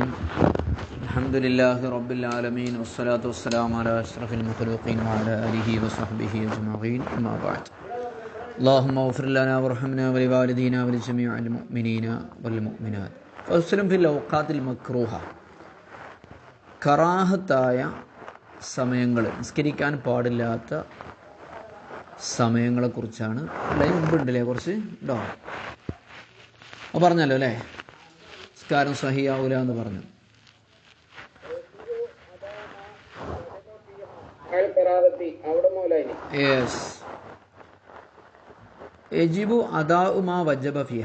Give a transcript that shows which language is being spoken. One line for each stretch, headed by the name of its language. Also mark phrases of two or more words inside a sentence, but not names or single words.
Arabic: الحمد لله رب العالمين والصلاة والسلام على أشرف المخلوقين وعلى آله وصحبه أجمعين. أما بعد. اللهم اغفر لنا وارحمنا ولوالدينا ولجميع المؤمنين والمؤمنات. فصل في الأوقات المكروهة.
Malayalam: കറാഹത്തായ സമയങ്ങൾ, നിസ്കരിക്കാൻ പാടില്ലാത്ത സമയങ്ങളെക്കുറിച്ചാണ്. അതിന് മുമ്പുണ്ടല്ലേ കുറച്ച് ഉണ്ടോ? അപ്പോൾ പറഞ്ഞല്ലോ അല്ലേ, നിസ്കാരം സഹിയാവൂല എന്ന് പറഞ്ഞു.
Arabic: യെസ്, يجب أداء ما وجب فيه.